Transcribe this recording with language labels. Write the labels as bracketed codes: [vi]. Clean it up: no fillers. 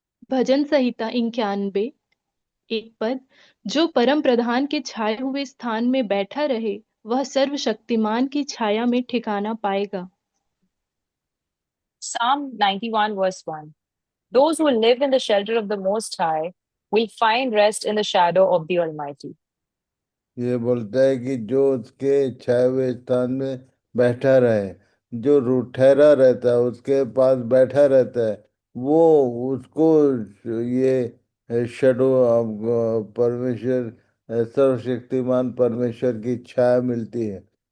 [hi] भजन संहिता 91 एक पद। जो परम प्रधान के छाए हुए स्थान में बैठा रहे, वह सर्वशक्तिमान की छाया में ठिकाना पाएगा। [en] Psalm 91, verse 1. Those who live in the shelter of the Most High will find rest in the shadow of the Almighty. [hi] ये बोलता है कि जो उसके छाए हुए स्थान में बैठा रहे, जो ठहरा रहता है, उसके पास बैठा रहता है, वो उसको ये शेडो ऑफ परमेश्वर, सर्वशक्तिमान परमेश्वर की छाया मिलती है।